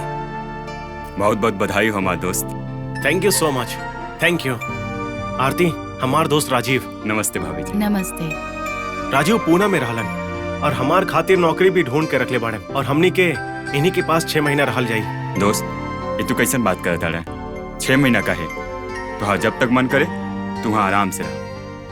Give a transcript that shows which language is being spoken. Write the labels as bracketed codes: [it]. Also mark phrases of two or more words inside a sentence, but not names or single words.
[bho] बहुत बहुत बधाई हो हमार दोस्त। [en] Thank you so much. Thank you. आरती, हमार दोस्त राजीव। [bho] नमस्ते भाभी जी। नमस्ते। राजीव पूना में रहलन और हमार खातिर नौकरी भी ढूंढ के रखले बाड़े और हमनी के इन्हीं के पास 6 महीना रहल जाई। दोस्त, ये तू कैसन बात करता रहे? 6 महीना का है तो हाँ, जब तक मन करे तू वहाँ आराम से रह।